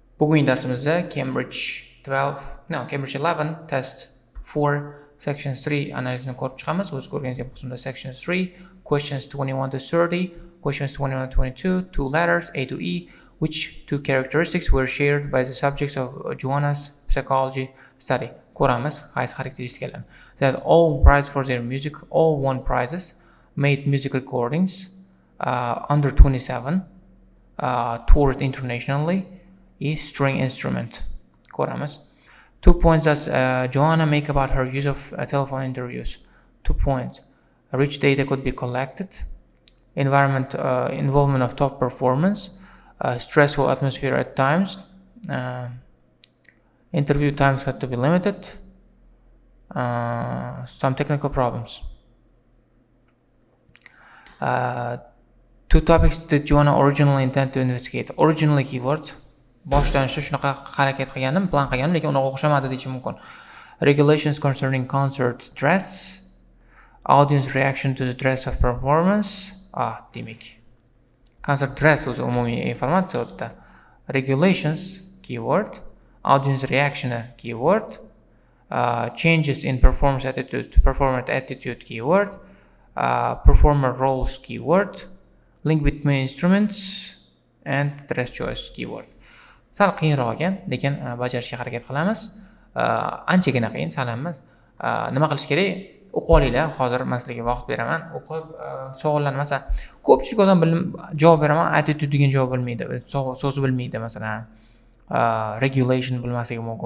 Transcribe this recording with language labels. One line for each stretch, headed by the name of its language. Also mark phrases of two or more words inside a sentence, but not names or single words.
Uzbek: Bugungi darsimizda Cambridge 11
English: test 4 sections 3
Uzbek: analizini ko'rib chiqamiz. O'z ko'rganingizdek qismda
English: sections 3 questions 21 to 30, questions 21 to 22, two letters A to E, which two characteristics were shared by the subjects of Joanna's psychology study.
Uzbek: Ko'ramiz qaysi xarakteristikalarni.
English: That all prized for their music, all won prizes, made music recordings under 27, toured internationally, is string instrument.
Uzbek: Ko'ramiz.
English: 2 points does Joanna make about her use of telephone interviews. 2 points. Rich data could be collected. Involvement of top performance. Stressful atmosphere at times. Interview times had to be limited. Some technical problems. 2 topics that Joanna originally intended to investigate. Originally keyword.
Uzbek: Boshdan shunaqa harakat qilganim, plan qilganim, lekin unaqa o'xshamadi deyishim mumkin.
English: Regulations concerning concert dress, audience reaction to the dress of performance.
Uzbek: Demak.
English: Concert dress
Uzbek: o'zi umumiy informatsiya o'tda.
English: Regulations keyword, audience reaction keyword, changes in performer attitude keyword, performer roles keyword, link between instruments and dress choice keyword.
Uzbek: Sal qiyinroq ekan, lekin bajarishga harakat qilamiz. Anchagina qiyin, sal emas. Nima qilish kerak? O'qib olinglar. Hozir men sizlarga vaqt beraman. O'qib savollarni masalan, ko'pchilik odam javob beraman, attitude degan javob bilmaydi. So'zni bilmaydi masalan. Regulation bilmasligi mumkin.